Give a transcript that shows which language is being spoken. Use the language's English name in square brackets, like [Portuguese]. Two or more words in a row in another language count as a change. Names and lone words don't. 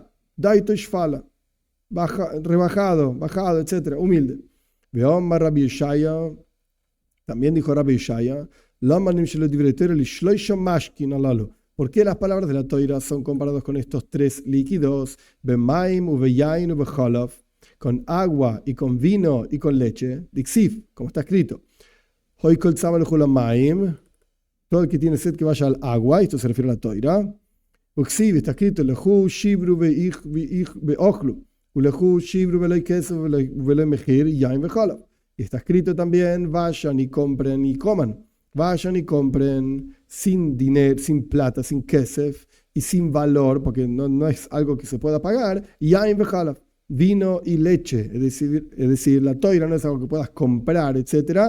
[Hebrew] דעתו שפלה, [Spanish] rebajado, bajado, etc. Humilde. [Hebrew] ואמר רבי ישעיה, [Spanish] también dijo Rabbi Yeshaya, ¿por qué las palabras de la Toira son comparadas con estos tres líquidos? [Hebrew] במים וביין ובחלב, [Spanish] con agua y con vino y con leche. Dixiv, como está escrito. [Hebrew] הוי כל צמא למים, [Spanish] todo el que tiene sed que vaya al agua, esto se refiere a la Toira. Uxiv, está escrito, [Hebrew] לכו שברו ואכלו ולכו שברו בלוא כסף ובלוא מחיר יין וחלב. [Spanish] Y está escrito también, vayan y compren y coman. Vayan y compren sin dinero, sin plata, sin kesef y sin valor, porque no es algo que se pueda pagar. [Hebrew] יין וחלב, [Spanish] vino y leche. Es decir, la toira no es algo que puedas comprar, etc.